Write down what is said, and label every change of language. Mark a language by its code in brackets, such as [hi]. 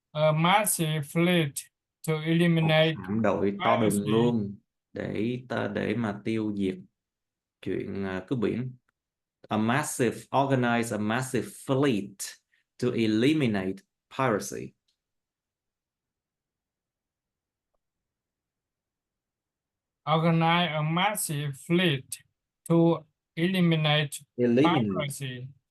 [en] A massive fleet to eliminate [vi] hạm đội to đùng luôn để mà tiêu diệt chuyện cướp biển. [en] Organize a massive fleet to eliminate piracy. Organize a massive fleet to eliminate piracy.